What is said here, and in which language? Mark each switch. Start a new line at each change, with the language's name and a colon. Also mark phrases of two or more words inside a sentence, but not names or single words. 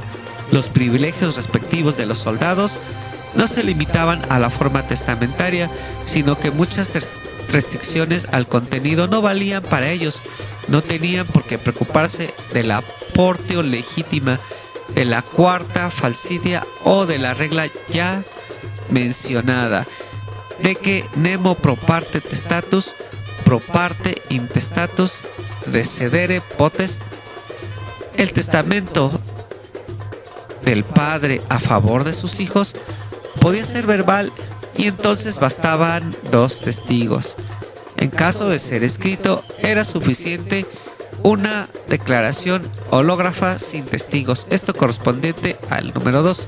Spanish: Los privilegios respectivos de los soldados no se limitaban a la forma testamentaria, sino que muchas restricciones al contenido no valían para ellos. No tenían por qué preocuparse de la portio legítima, de la
Latin: quarta falsidia
Spanish: o de la regla ya mencionada, de que
Latin: nemo pro parte testatus, pro parte intestatus decedere potest.
Spanish: El testamento del padre a favor de sus hijos podía ser verbal, y entonces bastaban 2 testigos. En caso de ser escrito, era suficiente una declaración hológrafa sin testigos, esto correspondiente al número 2.